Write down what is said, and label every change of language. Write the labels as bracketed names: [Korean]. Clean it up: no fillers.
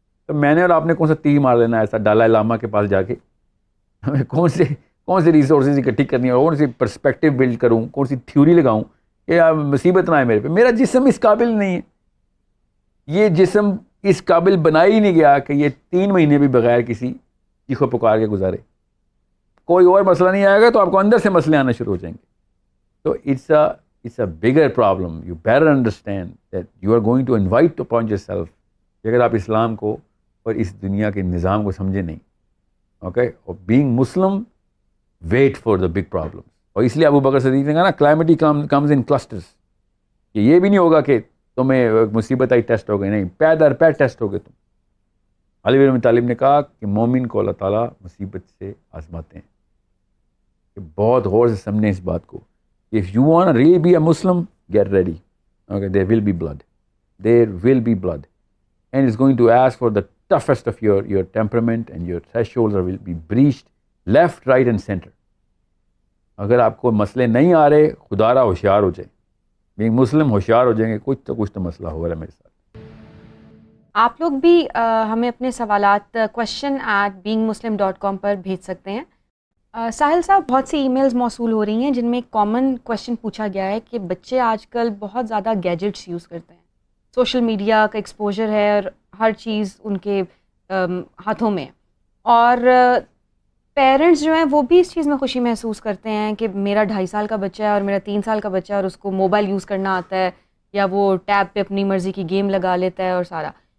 [Urdu] تو میں نے اور آپ نے کون سا تیر مار لینا ایسا دلائی لاما کے پاس جا کے, ہمیں کون سے ریسورسز اکٹھی کرنی ہے, کون سی پرسپیکٹیو بلڈ کروں, کون سی تھیوری لگاؤں کہ مصیبت نہ آئے میرے پہ. میرا جسم اس قابل نہیں ہے, یہ جسم اس قابل بنا ہی نہیں گیا کہ یہ 3 مہینے بھی بغیر کسی چیخ و پکار کے گزارے. کوئی اور مسئلہ نہیں آئے گا تو آپ کو اندر سے مسئلے آنا شروع ہو جائیں گے. [English] تو it's a bigger problem. You better understand that you are going to invite upon yourself [Urdu] اگر آپ اسلام کو اور اس دنیا کے نظام کو سمجھے نہیں. [English] Okay, اور being Muslim, wait for the big problems. [Urdu] اور اس لیے ابو بکر صدیق نے کہا نا [English] calamity comes in clusters. [Urdu] کہ یہ بھی نہیں ہوگا کہ تمہیں مصیبت آئی ٹیسٹ ہو گئی, نہیں, پے در پے ٹیسٹ ہو گئے تم. علی بن ابی طالب نے کہا کہ مومن کو اللہ تعالیٰ مصیبت سے آزماتے ہیں. کہ بہت غور سے سمجھیں اس بات کو. [English] If you want to really be a Muslim, get ready. Okay, there will be blood. There will be blood. And it's going to ask for the toughest of your temperament, and your thresholds will be breached left, right and center. [Urdu] اگر آپ کو مسئلے نہیں آ رہے خدا را ہوشیار ہو جائیں, بینگ مسلم ہوشیار ہو جائیں گے, کچھ تو مسئلہ ہو رہا ہے میرے ساتھ. آپ لوگ بھی ہمیں اپنے سوالات question@beingmuslim.com پر بھیج سکتے ہیں. ساحل صاحب, بہت سی ای میلز موصول ہو رہی ہیں جن میں ایک کامن کویشچن پوچھا گیا ہے کہ بچے آج کل بہت زیادہ گیجٹس یوز کرتے ہیں, سوشل میڈیا کا ایکسپوجر ہے اور ہر چیز ان کے ہاتھوں میں, اور پیرنٹس جو ہیں وہ بھی اس چیز میں خوشی محسوس کرتے ہیں کہ میرا 2.5 سال کا بچہ ہے اور میرا 3 سال کا بچہ ہے اور اس کو موبائل یوز کرنا آتا ہے, یا وہ ٹیب پہ اپنی مرضی کی گیم لگا لیتا ہے اور سارا.